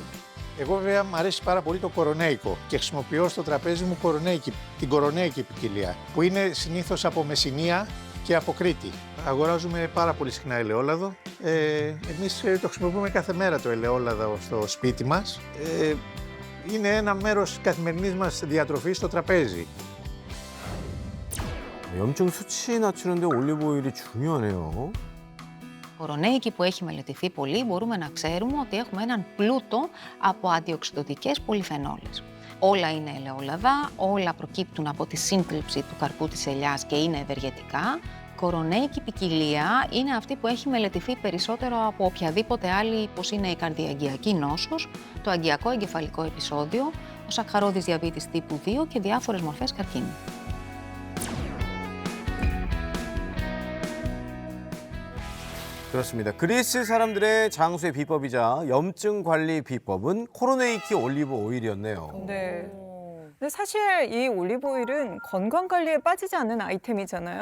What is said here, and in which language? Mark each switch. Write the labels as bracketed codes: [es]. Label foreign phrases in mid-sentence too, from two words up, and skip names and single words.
[el] Εγώ βέβαια μου αρέσει πάρα πολύ το κορονέικο και χρησιμοποιώ στο τραπέζι μου την κορονέικη ποικιλία, που είναι συνήθως από Μεσσηνία και από Κρήτη. Αγοράζουμε πάρα πολύ συχνά ελαιόλαδο. Εμείς το χρησιμοποιούμε κάθε μέρα το ελαιόλαδο στο σπίτι μας. Είναι ένα μέρος καθημερινής μας διατροφής στο τραπέζι. [ko] 염증 수치 낮추는데 올리브 오일이 중요하네요. [el] Κορονέικη που έχει μελετηθεί πολύ, μπορούμε να ξέρουμε ότι έχουμε έναν πλούτο από αντιοξυδοτικές πολυφενόλες. Όλα είναι ελαιόλαδα, όλα προκύπτουν από τη σύντριψη του καρπού της ελιάς και είναι ευεργετικά. Κορονέικη ποικιλία είναι αυτή που έχει μελετηθεί περισσότερο από οποιαδήποτε άλλη, πως είναι η καρδιαγγειακή νόσος, το αγκιακό εγκεφαλικό επεισόδιο, ο σακχαρώδης διαβήτης τύπου 2 και διάφορες μορφές καρκίνου. [ko] 그렇습니다. 그리스 사람들의 장수의 비법이자 염증 관리 비법은 코로네이키 올리브 오일이었네요. 네. 근데 사실 이 올리브 오일은 건강 관리에 빠지지 않는 아이템이잖아요.